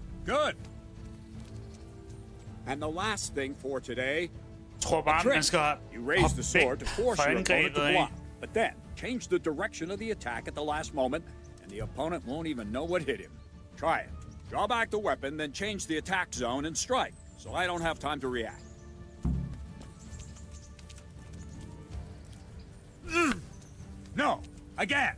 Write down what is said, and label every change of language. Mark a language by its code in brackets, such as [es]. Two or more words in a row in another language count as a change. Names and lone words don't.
[en] Good. And the last thing for today. [da] Tror bare, man skal [en] You raise the sword to force [da] fra [en] your opponent to [da] angrebet, [en] block, but then change the direction of the attack at the last moment, and the opponent won't even know what hit him. Try it. Draw back the weapon, then change the attack zone and strike, so I don't have time to react. No! Again!